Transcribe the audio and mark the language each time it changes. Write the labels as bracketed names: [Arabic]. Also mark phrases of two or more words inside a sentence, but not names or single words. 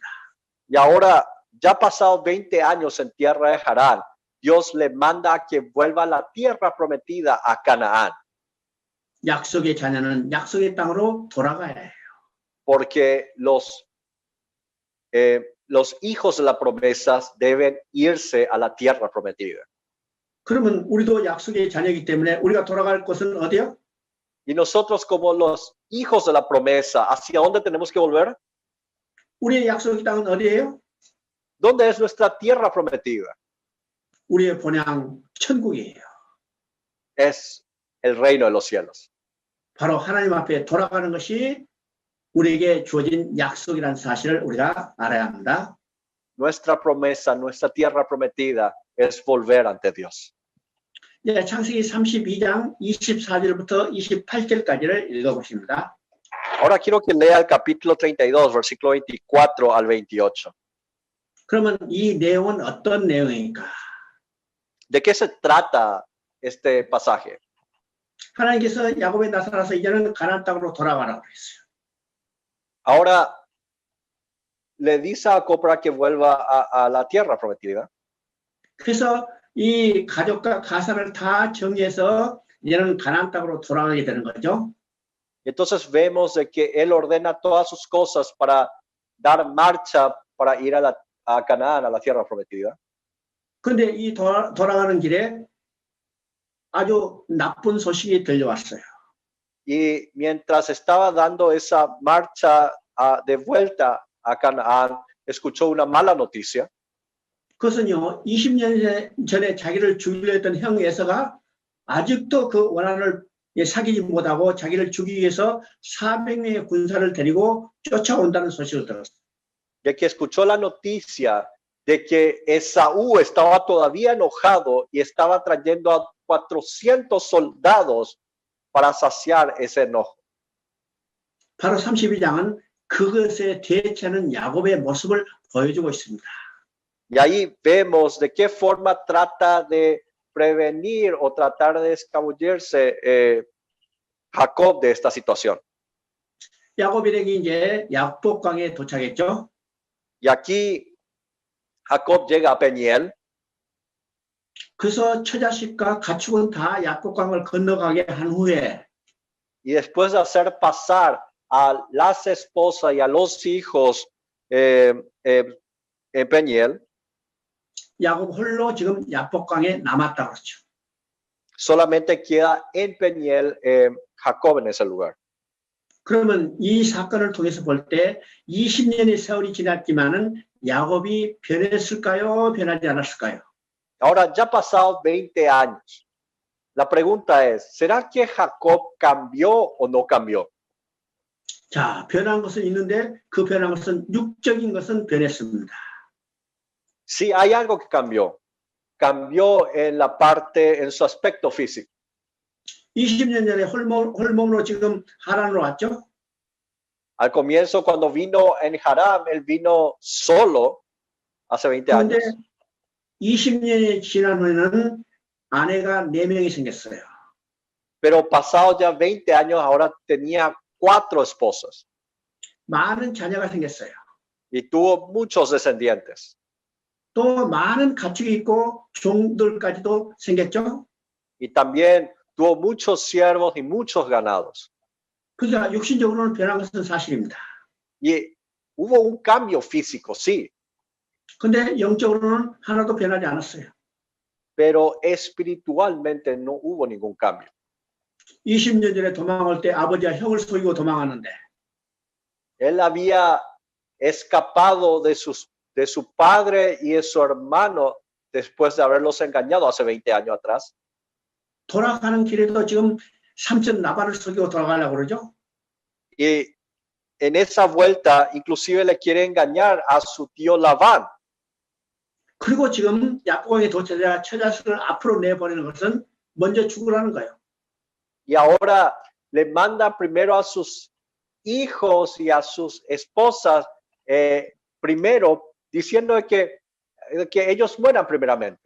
[Spanish] Y ahora, ya pasado 20 años en tierra de Harán, Dios le manda a que vuelva a la tierra prometida, a Canaán. [Korean] 약속의 자녀는 약속의 땅으로 돌아가야 해요. [Spanish] Porque los hijos de la promesa deben irse a la tierra prometida. [Korean] 그러면 우리도 약속의 자녀이기 때문에 우리가 돌아갈 곳은 어디요? [Spanish] Y nosotros como los hijos de la promesa, ¿hacia dónde tenemos que volver? [Korean] 우리의 약속의 땅은 어디예요? [Spanish] ¿Dónde es nuestra tierra prometida? [Korean] 우리의 본향 천국이에요. [Spanish] Es el reino de los cielos. [Korean] 바로 하나님 앞에 돌아가는 것이 우리에게 주어진 약속이라는 사실을 우리가 알아야 합니다. [Spanish] Nuestra promesa, nuestra tierra prometida es volver ante Dios. [Korean] 네, 창세기 32장 24절부터 28절까지를 읽어보십니다. [Spanish] Ahora quiero que lea el capítulo 32, versículo 24 al 28. [Korean] 그러면 이 내용은 어떤 내용입니까? [Spanish] ¿De qué se trata este pasaje? [Korean] 하나님께서 야곱에 나타나서 이제는 가나안 땅으로 돌아가라고 했어요. [Spanish] Ahora le dice a Jacob para que vuelva a la tierra prometida. [Korean] 그래서 이 가족과 가산을 다 정리해서 이제는 가나안 땅으로 돌아가게 되는 거죠. [Spanish] Entonces vemos de que él ordena todas sus cosas para dar marcha para ir a Canaán, a la tierra prometida. [Korean] 그런데 이 돌아가는 길에 아주 나쁜 소식이 들려왔어요. [Spanish] Y mientras estaba dando esa marcha de vuelta a Canaán, escuchó una mala noticia. [Korean] 그것은요, 20년 전에 자기를 죽이려 했던 형 에서가 아직도 그 원한을 사귀지 못하고 자기를 죽이기 위해서 400명의 군사를 데리고 쫓아온다는 소식을 들었어요. [Spanish] De que escuchó la noticia de que Esaú estaba todavía enojado y estaba trayendo a 400 soldados para saciar ese enojo. [Korean] 바로 32장은 그것에 대처하는 야곱의 모습을 보여주고 있습니다. [Spanish] Y ahí vemos de qué forma trata de prevenir o tratar de escabullirse Jacob de esta situación. [Korean] 야곱 일행이 이제 야복강에 도착했죠. [Spanish] Y aquí Jacob llega a Peniel. [Korean] 그래서 처자식과 가축은 다 야복강을 건너가게 한 후에 [Spanish] Y después de hacer pasar a las esposas y a los hijos en Peniel, [Korean] 야곱 홀로 지금 야복강에 남았다 그렇죠. [Spanish] solamente queda en Peniel Jacob en ese lugar. [Korean] 그러면 이 사건을 통해서 볼 때 20년의 세월이 지났지만은 야곱이 변했을까요? 변하지 않았을까요? [Spanish] Ahora ya pasado 20 años. La pregunta es, ¿será que Jacob cambió o no cambió? [Korean] 자, 변한 것은 있는데 그 변한 것은 육적인 것은 변했습니다. [Spanish] Sí, hay algo que cambió. Cambió en la parte, en su aspecto físico. [Korean] 20년 전에 홀몸으로 지금 하란으로 왔죠. [Spanish] Al comienzo, cuando vino en Haram, él vino solo hace 20 [Korean] 그런데 [Spanish] años. [Korean] 20년이 지난 후에는 아내가 4명이 생겼어요. [Spanish] Pero pasado ya 20 años, ahora tenía 4 esposas [Korean] 많은 자녀가 생겼어요. [Spanish] y tuvo muchos descendientes. [Korean] 또 많은 가축이 있고 종들까지도 생겼죠. [Spanish] Y también tuvo muchos siervos y muchos ganados. [Korean] 그러니까 육신적으로는 변한 것은 사실입니다. [Spanish] Y hubo un cambio físico, sí, [Korean] 근데 영적으로는 하나도 변하지 않았어요. [Spanish] pero espiritualmente no hubo ningún cambio. [Korean] 20년 전에 도망할 때 아버지가 형을 속이고 도망하는데 [Spanish] Él había escapado de su padre y de su hermano después de haberlos engañado hace 20 años atrás. [Korean] 돌아가는 길에도 지금 삼촌 나발을 속이고 돌아가려고 그러죠. [Spanish] Y en esa vuelta, inclusive le quiere engañar a su tío Labán. [Korean] 그리고 지금 야복강에 도착해야 처자식을 앞으로 내보내는 것은 먼저 죽으라는 거예요. [Spanish] Y ahora le manda primero a sus hijos y a sus esposas primero, diciendo que ellos mueran primeramente.